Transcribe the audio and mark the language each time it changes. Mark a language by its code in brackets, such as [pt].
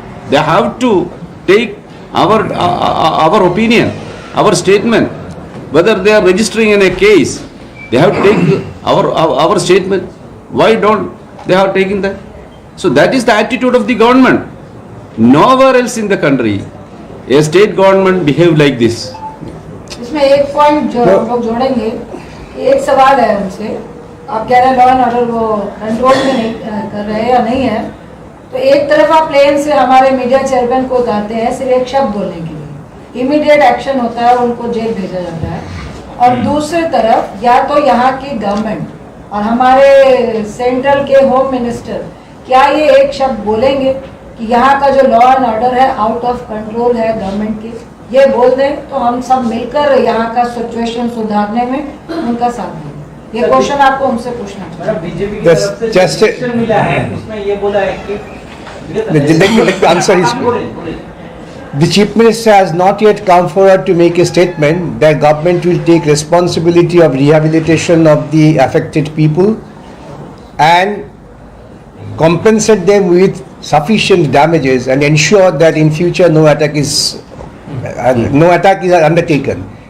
[en] They have to take our opinion, our statement. Whether they are registering in a case, they have to take our statement. Why don't they have taken that? So that is the attitude of the government. Nowhere else in the country a state government behave like this. [hi] इसमें एक point जो हम लोग जोड़ेंगे, एक सवाल है उनसे, आप कह रहे हैं लॉ एंड ऑर्डर वो कंट्रोल में नहीं कर रहे या नहीं है, तो एक तरफ आप प्लेन से हमारे मीडिया चेयरमैन को उतारते हैं सिर्फ एक शब्द बोलने के लिए, इमीडिएट एक्शन होता है और उनको जेल भेजा जाता है, और दूसरी तरफ या तो यहाँ की गवर्नमेंट और हमारे सेंट्रल के होम मिनिस्टर क्या ये एक शब्द बोलेंगे कि यहाँ का जो लॉ एंड ऑर्डर है आउट ऑफ कंट्रोल है गवर्नमेंट की, ये बोल दें तो हम सब मिलकर यहाँ का सिचुएशन सुधारने में उनका साथ दें. ये क्वेश्चन आपको उनसे पूछना चाहिए. बीजेपी की तरफ से एक्शन मिला है, उसमें ये बोला है कि [en] Let me answer his question. The Chief Minister has not yet come forward to make a statement that government will take responsibility of rehabilitation of the affected people and compensate them with sufficient damages and ensure that in future no attack is undertaken.